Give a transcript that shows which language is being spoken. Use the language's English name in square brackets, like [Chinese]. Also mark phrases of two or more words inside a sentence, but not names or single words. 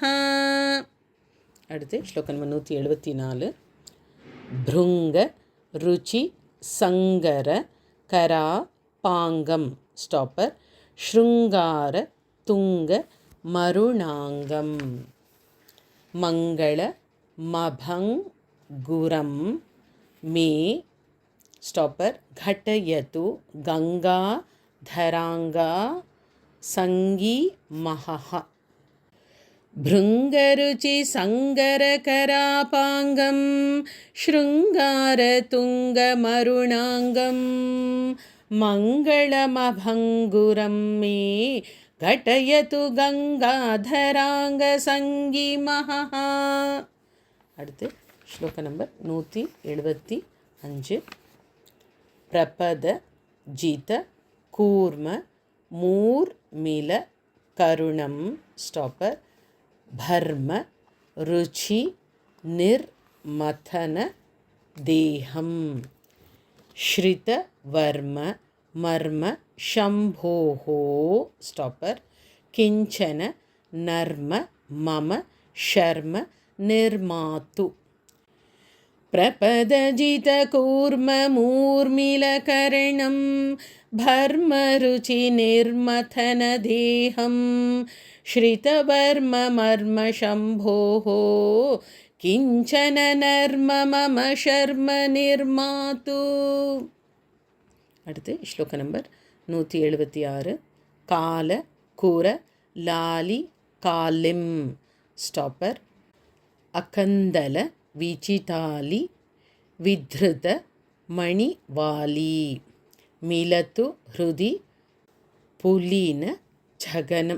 [Tamil] அடுத்து ஸ்லோகம் நம்பர் 174 [Sanskrit] भृङ्ग रुचि सङ्गर करा पाङ्गं स्टाप्पर् शृङ्गार तुङ्ग मरुणाङ्गम् मङ्गल मभङ्गुरं मे स्टाप्पर् घटयतु गंगा धरांगा संगी महः भृंगरुचि संगरकरापांगं शृंगारतुंगमरुणांगं मंगलमभंगुरं मे घटयतु गंगाधरांग संगी महः. [Tamil] அடுத்து ஸ்லோக நம்பர் 175 [Sanskrit] प्रपद जित कूर्म मूर्मिल कर्णं स्टाप्पर् भर्म रुचि निर्मथन देहं श्रित वर्म मर्म शम्भोः स्टाप्पर् किञ्चन नर्म मम शर्म निर्मातु प्रपदजितकूर्ममूर्मिलकर्णं भर्मरुचिनिर्मथनदेहं श्रितवर्ममर्मशम्भोः किञ्चन नर्म मम शर्म निर्मातु. [Tamil] அடுத்து ஸ்லோக நம்பர் 176. [Sanskrit] काल कूर लालि कालिम् स्टाप्पर् अकन्दल विचिताली विधृत मणिवाली मिलत्तु हृदि पुलीन जघनम्.